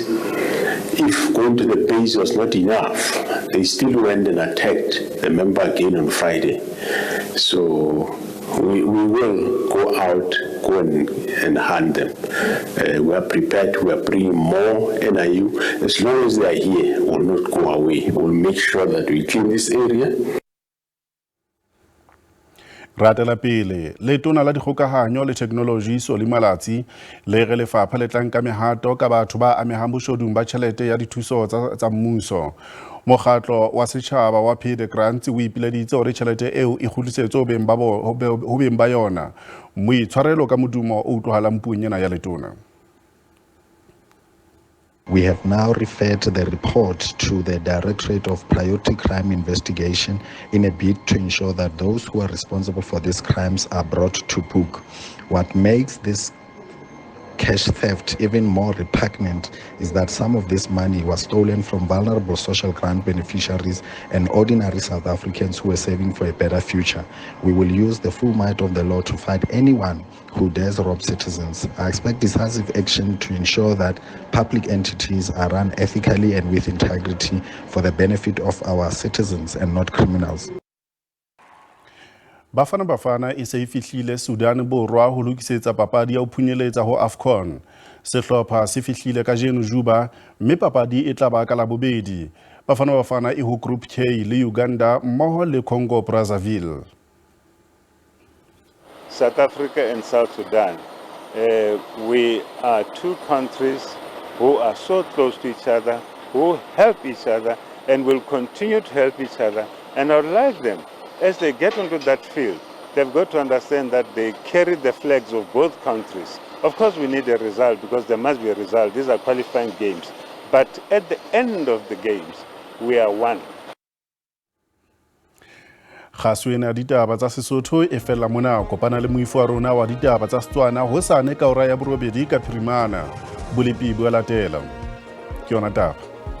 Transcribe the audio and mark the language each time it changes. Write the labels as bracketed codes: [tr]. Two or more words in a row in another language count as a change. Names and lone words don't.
[en] If going to the base was not enough, they still went and attacked the member again on Friday. So we will go out, go and hunt them. We are prepared, we are bringing more NIU. As long as they are here, we will not go away. We will make sure that we clean this area. [st] Ratela pele le tona la dikgokahanyo le technology so le malatsi le re lefapha le tlang ka mehato ka batho ba amehang boshodung ba tjhelete ya dithuso tsa mmuso. Mokgatlo wa setjhaba wa Pay the Grants o ipileditse hore tjhelete eo e kgutlisetswe ho beng ba yona. Moitshwarelo ka modumo o utlwahalang puong ena ya letona. [en] We have now referred the report to the Directorate of Priority Crime Investigation in a bid to ensure that those who are responsible for these crimes are brought to book. What makes this cash theft even more repugnant is that some of this money was stolen from vulnerable social grant beneficiaries and ordinary South Africans who were saving for a better future. We will use the full might of the law to fight anyone who dares rob citizens. I expect decisive action to ensure that public entities are run ethically and with integrity for the benefit of our citizens and not criminals. [st] Bafana e se e fihlile Sudan Borwa ho lokisetsa papadi ya ho phunyeletsa ho AFCON. Sehlopha se fihlile ka jeno Juba, mme papadi e tla ba ka la bobedi. Bafana e ho Group K le Uganda mmoho le Congo Brazzaville. [en] South Africa and South Sudan, we are two countries who are so close to each other, who help each other and will continue to help each other. And I would like them, as they get onto that field, they've got to understand that they carry the flags of both countries. Of course, we need a result because there must be a result. These are qualifying games. But at the end of the games, we are one. [st] Khaswena ditaba tsa Sesotho e fela mona kopana le moifo wa rona wa ditaba tsa Setswana hosane ka ora ya borobedi ka phirimana. Bolepi bo latela. Ke yona taba.